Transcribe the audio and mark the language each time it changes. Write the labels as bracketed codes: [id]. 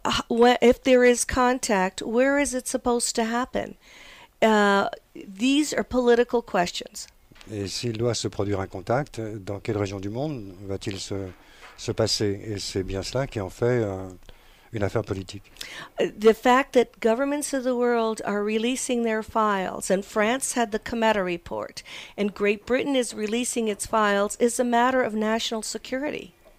[en] If there is contact, where is it supposed to happen? These are political questions. [fr] Et s'il doit se produire un contact, dans quelle région du monde va-t-il se passer? Et c'est bien cela qui en fait une affaire politique. [en] The fact that governments of the world are releasing their files, and France had the Cometa report, and Great Britain is releasing its files, is a matter of national security.